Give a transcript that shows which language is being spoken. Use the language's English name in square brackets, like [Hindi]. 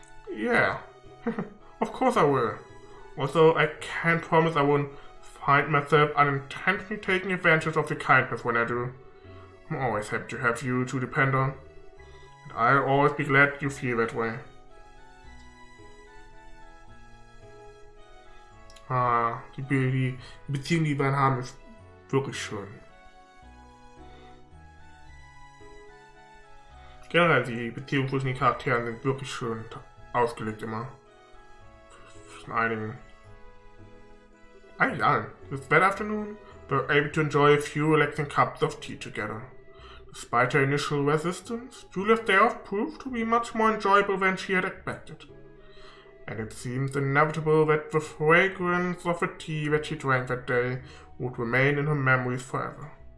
[English] Yeah, of course I will. Although I can't promise I won't find myself unintentionally taking advantage of your kindness when I do. I'm always happy to have you to depend on. And I'll always be glad you feel that way. [German] Die Beziehung, die wir haben, ist wirklich schön. Generell, die Beziehungen zwischen den Charakteren sind wirklich schön ausgelegt immer. Zwischen einigen. Eigentlich allen. [English] That afternoon, we were able to enjoy a few relaxing cups of tea together. Despite her initial resistance, Julia's day off proved to be much more enjoyable than she had expected. And it seemed inevitable that the fragrance of the tea that she drank that day would remain in her memories forever.